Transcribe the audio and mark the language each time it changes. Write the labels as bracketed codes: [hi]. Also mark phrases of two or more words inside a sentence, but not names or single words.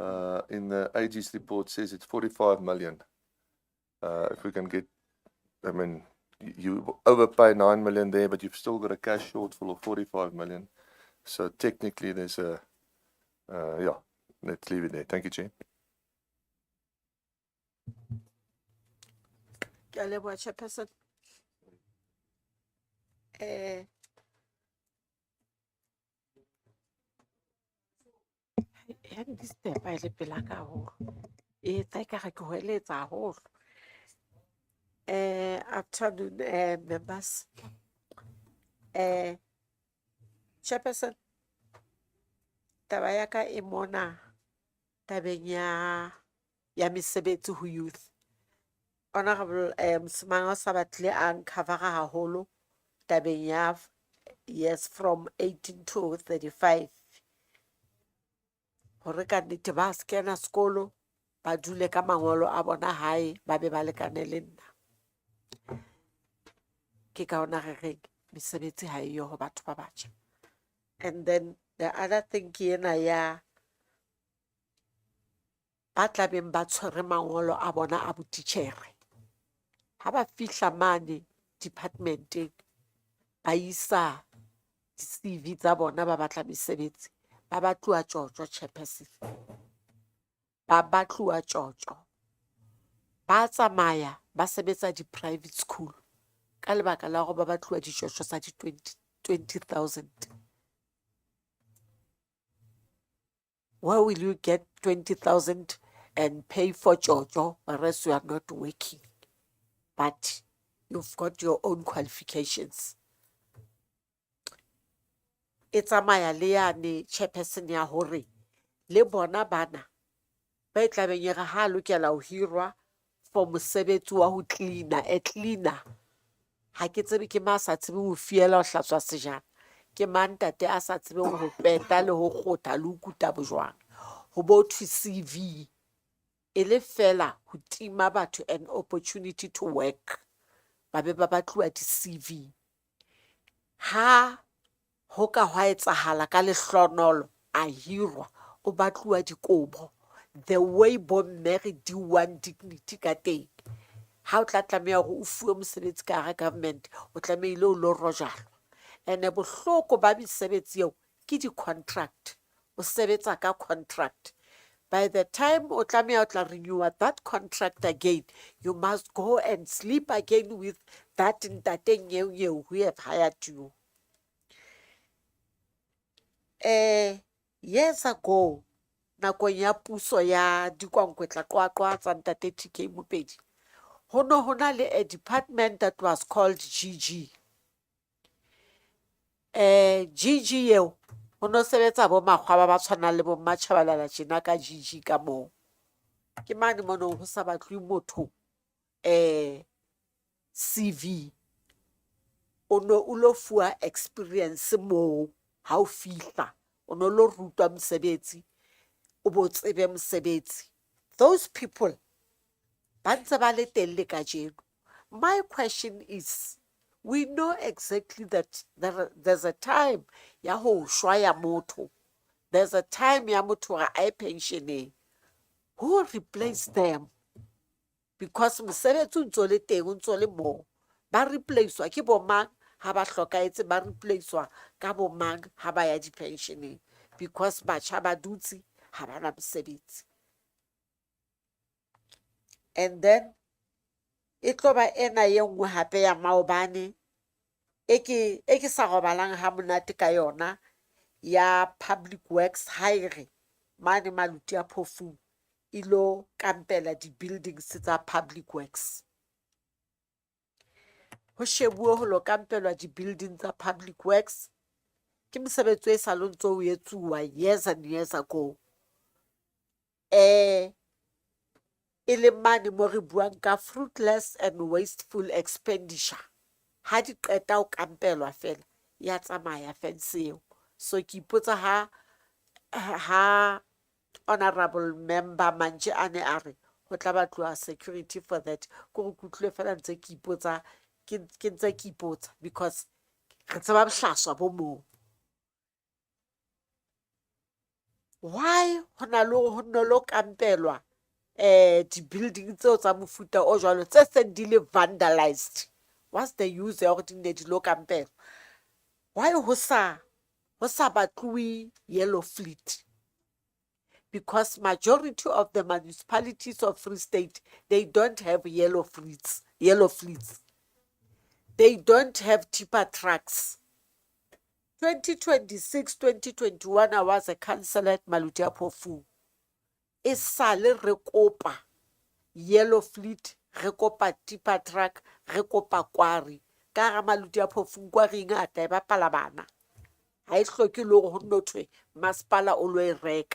[en] in the AG's report says it's 45 million. If we can get, I mean, you overpay 9 million there, but you've still got a cash shortfall of 45 million. So technically there's a, yeah, let's leave it there. Thank you, Chair. [st] Ke a leboha, Chairperson. Ya di-step-a e le pela ka haholo. E etsa ekare ke hweletsa haholo. [en] Afternoon, members. [st] Chairperson, taba ya ka e mona tabeng ya mesebetsi ho youth. Honorable Msimang o sa batlile a ncover-a haholo tabeng ya [en] years from 18 to 35. [st] Hore ka nnete ba se kena sekolo, ba dule ka mangolo a bona hae, ba be ba lekane le nna. Ke ka hona re reng mesebetsi ha eyo ho batho ba batjha. [en] And then the other thing [st] ke ena ya ba tlabeng ba tshwere mangolo a bona a botitjhere. Ha ba fihla mane departmenteng, ba isa di-CV tsa bona ba batla mesebetsi, ba batluwa tjotjo, Chairperson. Ba batluwa tjotjo. Ba tsamaya ba sebetsa di-private school ka lebaka la hore ba batluwa ditjotjo tsa di 20,000. [en] Where will you get 20,000 and pay for tjotjo, whereas you are not working, but you've got your own qualifications? [st] E tsamaya le yane, Chairperson, ya hore le bona bana ba tlabeng e re ha lokela ho hirwa for mosebetsi wa ho cleaner, a cleaner. Ha ke tsebe ke ma sa tsebeng ho fiela ho hlatswa sejana, ke mang ntate a sa tsebeng ho peta le ho kgotha le ho kuta bojwang. Ho bo thwe CV e le fela ho tima batho [en] an opportunity to work, [st] ba be ba batluwa di-CV. Ha ho ka hwa etsahala ka lehlohonolo a hirwa, o batluwa dikobo, [en] the way [st] bomme re diwang dignity ka teng. Ha o tla tlameha hore o fuwe mosebetsi ka hara government, o tlamehile o lo rojalwa. And bohloko ba mesebetsi eo ke di-contract, o sebetsa ka contract. [en] By the time [st] o tlameha o tla [en] renew that contract again, you must go and sleep again with that [st] ntate nyeo [en] who have hired you. Years ago, [st] nakong ya puso ya dikwankwetla qwaqwa tsa ntate TK Mopedi, ho na le [en] a department that was called GG. [st] GG eo ho no sebetsa bo makgwaba ba tshwanang le bo Mmatjhabalala tjena ka GG ka moo. Ke mane mono ho sa batlwe motho CV, o no o lo fuwa experience moo. Ha o fihla o no lo rutwa mosebetsi, o bo tsebe mosebetsi. [en] Those people [st] ba ntse ba le teng le kajeno. [en] My question is, we know exactly that there's a time [st] ya ho shwa ya motho, [en] there's a time [st] ya motho ga a pensioneng. [en] Who replaced them? [st] Because mosebetsi o ntso le teng, o ntso le moo. Ba replacewa ke bo mang ha ba hlokaetse, ba replacewa ka bo mang ha ba ya di-pensioneng, because batjha ba dutse ha ba na mosebetsi. And then e tlo ba ena ye nngwe hape ya maobane e ke sa robalang ha monate ka yona, ya [en] public works, [st] ha e re mane Maluti a Phofung ilo kampela di-buildings tsa [en] public works. [st] Ho shebuwe ho lo kampelwa di-building tsa [en] public works, [st] ke mosebetsi e sa le ntso o etsuwa [en] years and years ago. [st] E le mane mo re buang ka [en] fruitless and wasteful expenditure. [st] Ha di qeta ho kampelwa fela, ya tsamaya fence eo. So ke ipotsa ha [en] honorable member [st] Mantje a ne a re ho tla batluwa [en] security for that, [st] ko re kutlwe fela ntse ke ipotsa, ke ntse ke ipotsa, because re tseba bohlaswa bo moo. why ho na le ho nno lo kampelwa di-building tseo tsa mofuta o jwalo tse seng di le vandalized? [en] What's the use [st] ya gore di nne di lo kampelwa? Why ho sa batluwe [en] yellow fleet? Because majority of the municipalities of Free State, they don't have yellow fleets. They don't have tipper trucks. 2026, 2021, I was a councillor at Maluti Apofu. [st] E sale re kopa [en] yellow fleet, [st] re kopa [en] tipper truck, [st] re kopa kwari. Ka ga Maluti Apofu kwari ngata e bapala bana. Ha e hloke le gore ho nno thwe masepala o lo e reka.